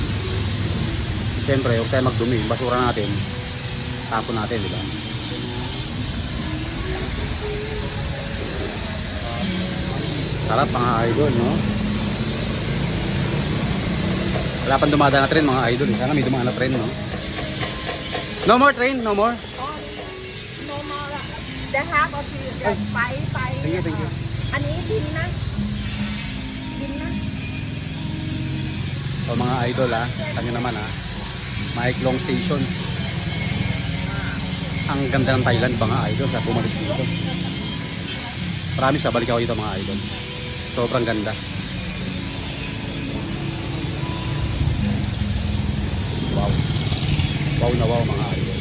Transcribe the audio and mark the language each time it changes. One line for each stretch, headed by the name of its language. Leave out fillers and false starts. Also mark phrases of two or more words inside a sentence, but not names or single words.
Filipino: Siyempre huwag tayo magdumi, basura natin tapon natin, di ba? Sarap mga idol, no? Wala pang dumadaan na train mga idol, sana may dumaan na train, no?
English: No more train, no more. No more. The half of the five. Thank you.
Thai: อันนี้บินนะ
Filipino: So mga idol kanyo naman Mike Long Station. Ang ganda ng Thailand mga idol sa bumalik dito. Promise balik ako dito mga idol. Sobrang ganda. Wow na wow mga